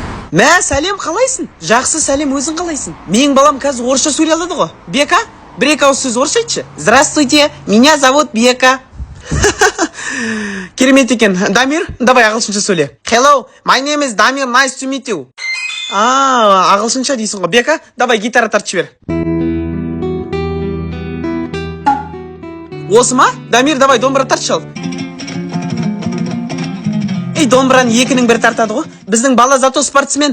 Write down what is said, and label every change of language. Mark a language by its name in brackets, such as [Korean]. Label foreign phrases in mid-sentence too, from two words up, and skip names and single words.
[Kazakh] Мә, сәлем, қалайсың? Жақсы, сәлем, өзің қалайсың? Менің балам қазір орысша сөйлей алады ғой. Бека, бір-екі ауыз сөз орысша айтшы. [Russian] Здравствуйте, меня зовут Бека. [Kazakh] Керемет екен. [Russian] Дамир, давай ағылшынша сөйле. [English] Hello, my name is Damir, nice to meet you. [Kazakh] Ағылшынша дейсің ғой. Бека, давай гитара тартып жібер. Осы ма? Дамир, давай домбыра тартшы ал. Ей, домбыраны екінің бір тартады ғой. Біздің бала зато спортсмен.